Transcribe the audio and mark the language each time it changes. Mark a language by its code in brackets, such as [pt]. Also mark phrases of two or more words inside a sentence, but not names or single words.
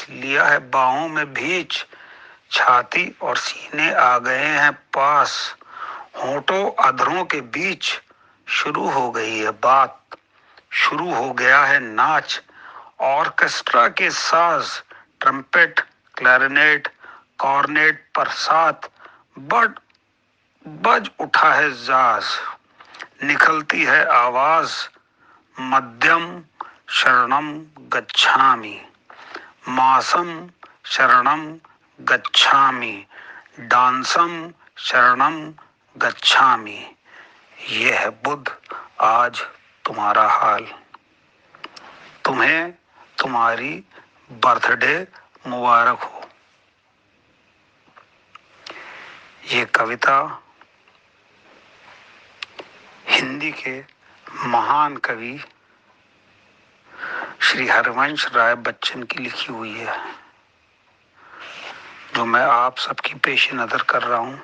[hi] लिया है बाहों में भींच, छाती और सीने आ गए हैं पास, होठों अधरों के बीच शुरू हो गई है बात, शुरू हो गया है नाच, ऑर्केस्ट्रा के साज, ट्रम्पेट, क्लैरिनेट, कॉर्नेट पर साथ बज उठा है जाज, निकलती है आवाज, [pi] मध्यम शरणम गच्छामि, मासम शरणम गच्छामि, डांसम शरणम गच्छामि। [hi] यह है बुद्ध आज तुम्हारा हाल। तुम्हें तुम्हारी बर्थडे मुबारक हो। ये कविता हिंदी के महान कवि श्री हरिवंश राय बच्चन की लिखी हुई है, जो मैं आप सबकी पेश नजर कर रहा हूं।